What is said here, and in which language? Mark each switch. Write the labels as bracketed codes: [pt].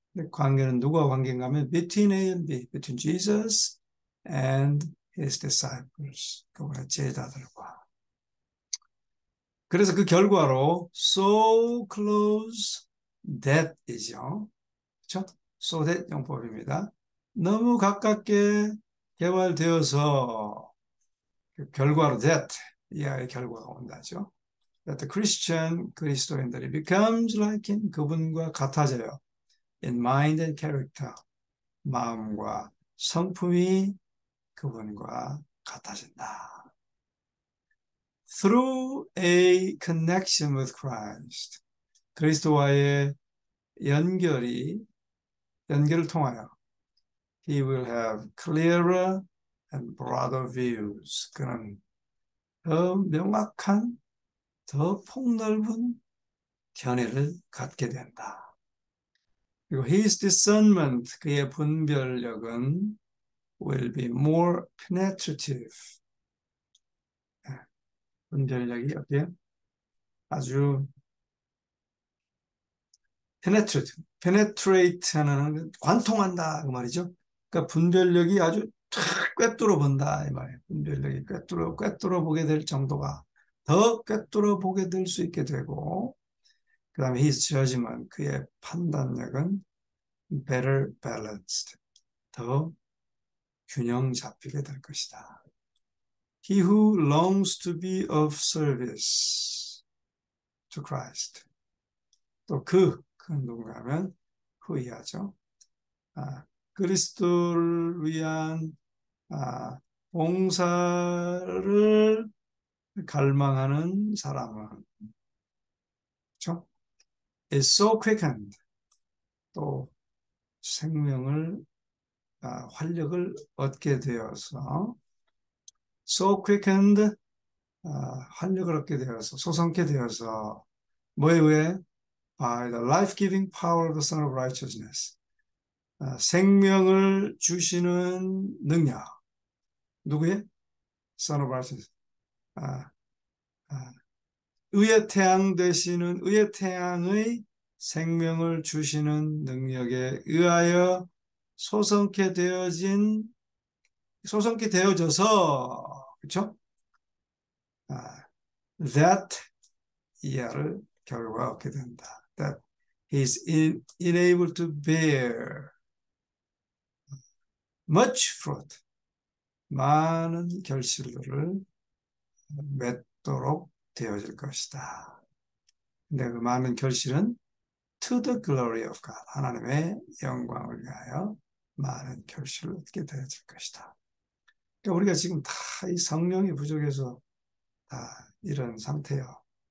[ko] 관계는 누구와 관계인가 하면 [en] between A and B, between Jesus and his disciples, [ko] 그분의 제자들과. 그래서 그 결과로 [en] so close that [ko] 이죠. 그렇죠? so that 용법입니다. 너무 가깝게 개발되어서 그 결과로 that, 이하의 결과가 온다죠. [en] That the Christian, [ko] 그리스도인들이 [en] becomes like him, [ko] 그분과 같아져요. [en] In mind and character, [ko] 마음과 성품이 그분과 같아진다. [en] Through a connection with Christ, [ko] 그리스도와의 연결을 통하여 [en] he will have clearer and broader views, [ko] 그는 더 명확한, 더 폭넓은 견해를 갖게 된다. 그리고 [en] his discernment, [ko] 그의 분별력은 [en] will be more penetrative. [ko] 분별력이 어때요? 아주 penetrate 하는 관통한다 그 말이죠. 그러니까 분별력이 아주 탁 꿰뚫어 본다 이 말이에요. 분별력이 꿰뚫어 보게 될 정도가 더 꿰뚫어 보게 될 수 있게 되고, 그 다음에 [en] his judgment, [ko] 그의 판단력은 [en] better balanced, [ko] 더 균형 잡히게 될 것이다. [en] He who longs to be of service to Christ. [ko] 또 그 누군가 하면 후이하죠. 그리스도를 위한 봉사를 갈망하는 사람은, 그렇죠? [en] is so quickened. [ko] 또 생명을 활력을 얻게 되어서 [en] so quickened, [ko] 활력을 얻게 되어서 소성케 되어서 뭐에 의해? [en] by the life-giving power of the Son of Righteousness. [ko] 생명을 주시는 능력. 누구의? Son of Righteousness. 아, 아, 의의 태양 되시는 의의 태양의 생명을 주시는 능력에 의하여 소성케 되어져서, 그렇죠? That 이하를 결과 얻게 된다. [en] That he is enabled to bear much fruit, [ko] 많은 결실들을 맺도록 되어질 것이다. 근데 그 많은 결실은 [en] to the glory of God, [ko] 하나님의 영광을 위하여 많은 결실을 얻게 되어질 것이다. 그러니까 우리가 지금 다 이 성령이 부족해서 다 이런 상태요.